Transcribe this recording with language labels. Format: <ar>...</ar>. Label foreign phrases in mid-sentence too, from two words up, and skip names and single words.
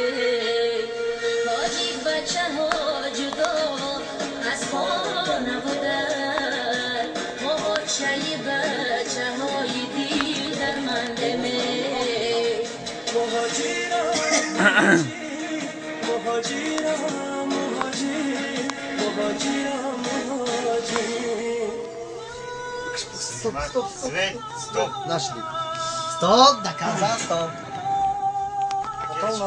<fa>تاجیک بچه ها جدا از خانه بودن ما چایی بچه های دل درمنده مهاجرم مهاجر مهاجر</fa> <ja>ストップストップストップストップなしでストップだからさストップ</ja>